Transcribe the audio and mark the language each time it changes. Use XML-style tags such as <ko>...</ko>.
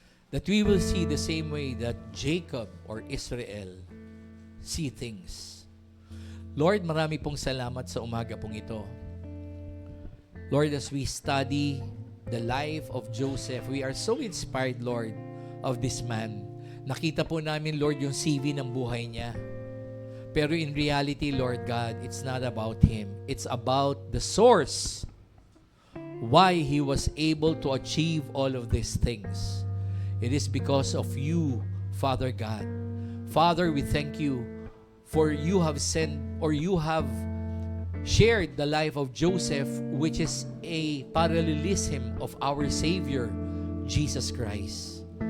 <en>That we will see the same way that Jacob or Israel see things. Lord,</en> <tl>marami pong salamat sa umaga pong ito.</tl> <en>Lord, as we study the life of Joseph, we are so inspired, Lord, of this man.</en> <tl>Nakita po namin, Lord, yung CV ng buhay niya.</tl> <en>Pero in reality, Lord God, it's not about him. It's about the source why he was able to achieve all of these things. It is because of you, Father God. Father, we thank you for you have sent, or you have shared the life of Joseph, which is a parallelism of our Savior, Jesus Christ.</en>